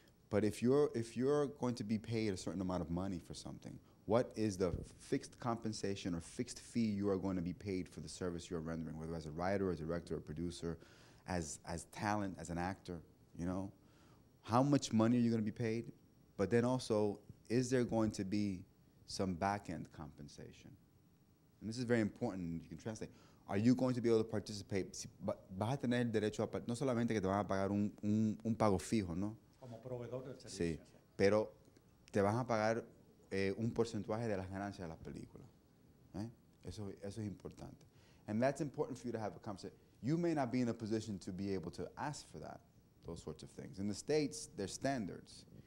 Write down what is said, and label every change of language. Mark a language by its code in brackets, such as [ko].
[en] But if you're going to be paid a certain amount of money for something, what is the fixed compensation or fixed fee you are going to be paid for the service you're rendering, whether as a writer, a director, a producer, as talent, as an actor, How much money are you going to be paid? But then also, is there going to be some back-end compensation? And this is very important, you can translate. Are you going to be able to participate? [es] Vas a tener el derecho a, no solamente que te van a pagar un pago fijo, ¿no? Como proveedor del servicio. Sí, pero te van a pagar un porcentaje de las ganancias de las películas. Eso es importante. [en] And that's important for you to have a conversation. You may not be in a position to be able to ask for that, those sorts of things. In the States, there's standards.